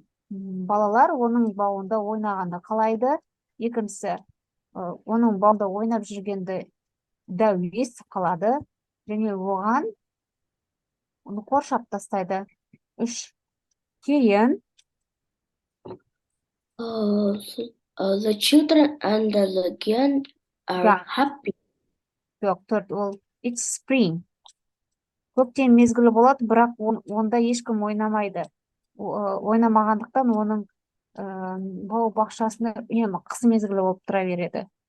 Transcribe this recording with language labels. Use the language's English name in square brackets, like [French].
[Kazakh] Балалар оның бауында ойнағанда қалайды. Екіншісі, оның бауында ойнап жүргенді дәу естіп қалады. Және оған оны қоршап тастайды. Үш. Кейін [English] the children and the giant are happy. [Kazakh] Төрт, ол [English] it's spring. [Kazakh] Көктем мезгілі болады, бірақ онда ешкім ойнамайды. Ойнамағандықтан оның бау-бақшасында үнемі қыс мезгілі болып тұра береді.